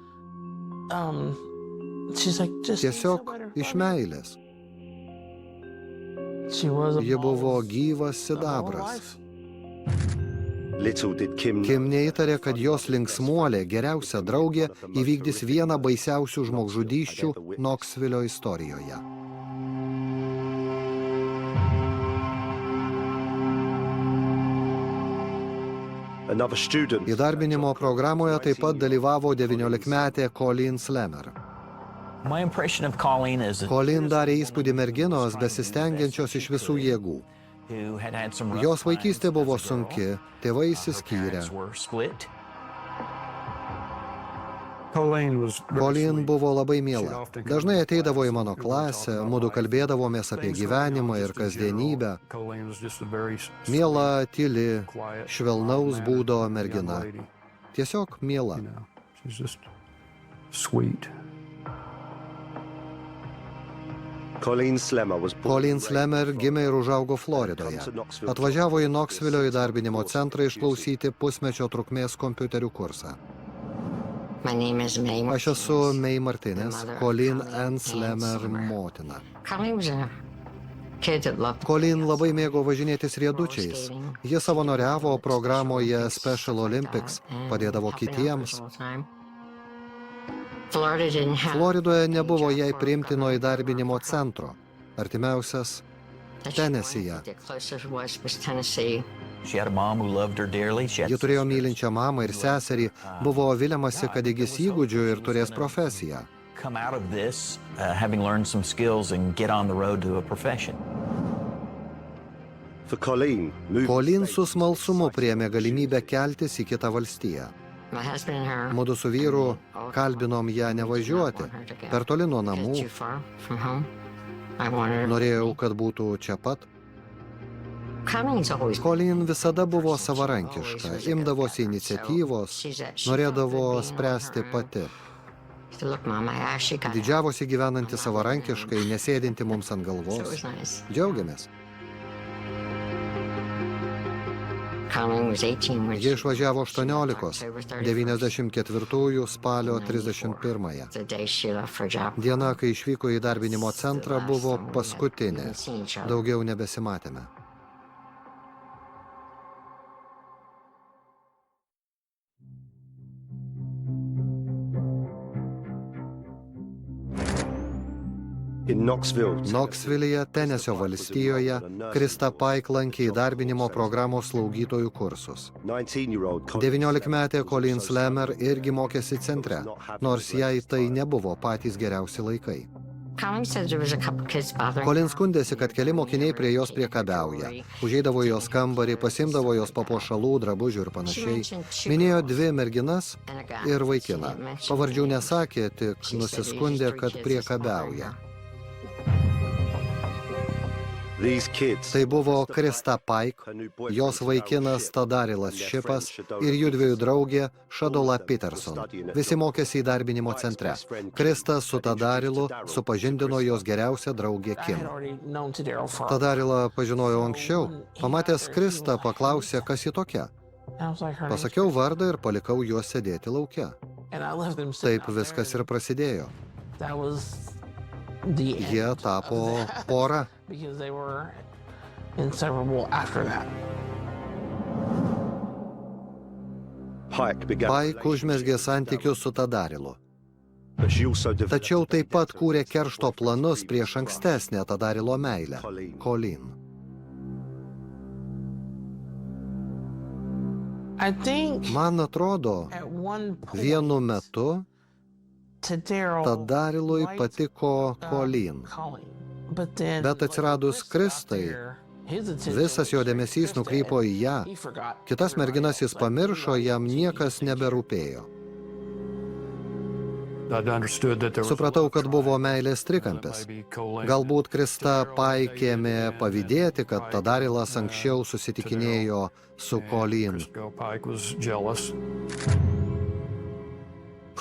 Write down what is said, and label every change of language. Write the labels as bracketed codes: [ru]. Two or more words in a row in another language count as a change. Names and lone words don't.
[lt] Tiesiog iš meilės. Ji buvo gyvas sidabras. [en] Little did Kim [lt] Kim neįtarė, kad jos linksmuolė, geriausia draugė, įvykdys vieną baisiausių žmogžudysčių Knoxvilio istorijoje. [en] another student [lt] Įdarbinimo programoje taip pat dalyvavo 19-metė Colleen Slammer. [en] My impression of Colleen is that [lt] Colleen darė įspūdį merginos, besistengiančios iš visų jėgų. [en] who had had some rough [lt] Jos vaikystė [en] times [lt] buvo [en] as a girl. [lt] sunki, tėvai [en] Her [lt] išsiskyrė. [en] parents were split. [lt] Colleen buvo labai miela. Dažnai ateidavo į mano klasę, mudu kalbėdavomės apie gyvenimą ir kasdienybę. Miela, tyli, švelnaus būdo mergina. Tiesiog miela. [en] Colleen Slammer was born Colleen and raised Slammer in [lt] gimė ir užaugo Floridoje. Atvažiavo į Knoxvilio įdarbinimo centrą išklausyti pusmečio trukmės kompiuterių kursą. [en] My name is May. [lt] Aš esu May Martinez, Colleen Ann Slammer motina. [en] Colleen was a kid that loved [lt] Colleen labai mėgo važinėtis riedučiais. Ji savanoriavo programoje Special Olympics, padėdavo kitiems. [en] Florida didn't have [lt] Floridoje nebuvo jai priimtino įdarbinimo centro. Artimiausias Tenesyje. [en] The closest was Tennessee. She had a mom who loved her dearly. She had [lt] Ji turėjo mylinčią mamą ir seserį, buvo viliamasi, kad įgis įgūdžių ir turės profesiją. [en] come out of this having learned some skills and get on the road to a profession. For Colleen, moving Colleen states [lt] su smalsumu [en] was [lt] priėmė galimybę keltis į kitą valstiją. [en] My husband and her [lt] Mudu su vyru kalbinom ją nevažiuoti, per toli nuo namų. [en] too far from home. I wanted her. [lt] Norėjau, kad būtų čia pat. [en] Colleen's always [lt] Colleen visada buvo savarankiška, imdavosi iniciatyvos, norėdavo spręsti pati. [en] Look, Mom, I actually got [lt] Didžiavosi gyvenanti savarankiškai, nesėdinti mums ant [en] So it [lt] galvos. [en] was nice. [lt] Džiaugiamės. [en] Colleen was 18 when [lt] Ji [en] she [lt] išvažiavo 18, [en] October 31st, [lt] 94 spalio 31. [en] the day she left for a job. [lt] Diena, kai išvyko į darbinimo centrą, buvo paskutinė. [en] Hadn't seen each other. [lt] Daugiau nebesimatėme. [en] in Knoxville. [lt] Knoxvilyje, Tenesio valstijoje, Krista Pike lankė įdarbinimo programos slaugytojų kursus. [en] 19-year-old [lt] 19-metė Colleen Slammer irgi mokėsi centre, nors jai tai nebuvo patys geriausi laikai. [en] Colleen said there was a couple kids bothering [lt] Colleen skundėsi, kad keli mokiniai prie jos priekabiauja. Užeidavo į jos kambarį, pasimdavo jos papuošalų, drabužių ir panašiai. Minėjo 2 merginas [en] and a guy. [lt] ir vaikiną. Pavardžių nesakė, tik nusiskundė, kad priekabiauja. [en] These kids, [lt] Tai buvo Krista Pike, [en] her new boyfriend, [lt] jos vaikinas Tadarilas Šipas ir jų 2 draugė Shadola Peterson. Visi mokėsi įdarbinimo centre. Krista su Tadarilu supažindino jos geriausią draugę Kim. Tadarilą pažinojau anksčiau. Pamatęs Kristą, paklausė, kas ji tokia. Pasakiau vardą ir palikau juos sėdėti lauke. Taip viskas ir prasidėjo. Jie tapo pora. [en] because they were inseparable after that. Pike began [lt] Pike užmesgė santykius su Tadarilu. [en] but she also developed [lt] Tačiau taip pat kūrė keršto planus prieš ankstesnę Tadarilo meilę – Colleen. [en] I think [lt] Man atrodo, [en] at one point [lt] vienu metu [en] to Daryl, [lt] Tadarilui patiko Colleen. [en] but then [lt] Bet atsiradus Kristai, visas jo dėmesys nukrypo į ją. Kitas merginas jis pamiršo, jam niekas neberūpėjo. Supratau, kad buvo meilės trikampis. Galbūt Krista Pike ėmė pavydėti, kad Tadarilas anksčiau susitikinėjo su Colleen.